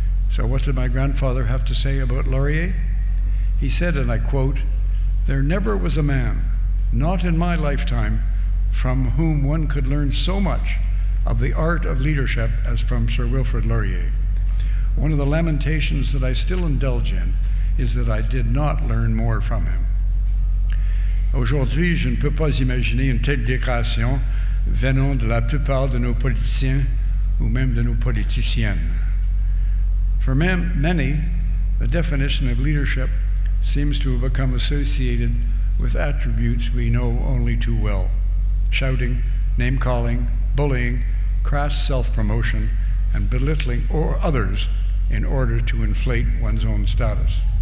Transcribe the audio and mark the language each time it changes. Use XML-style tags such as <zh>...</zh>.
<en>So what did my grandfather have to say about Laurier? He said, and I quote, "There never was a man, not in my lifetime, from whom one could learn so much of the art of leadership as from Sir Wilfrid Laurier. One of the lamentations that I still indulge in is that I did not learn more from him."</en> <fr>Aujourd'hui, je ne peux pas imaginer une telle déclaration venant de la plupart de nos politiciens ou même de nos politiciennes.</fr> <en>For many, the definition of leadership seems to have become associated with attributes we know only too well: shouting, name-calling, bullying, crass self-promotion, and belittling others in order to inflate one's own status.</en>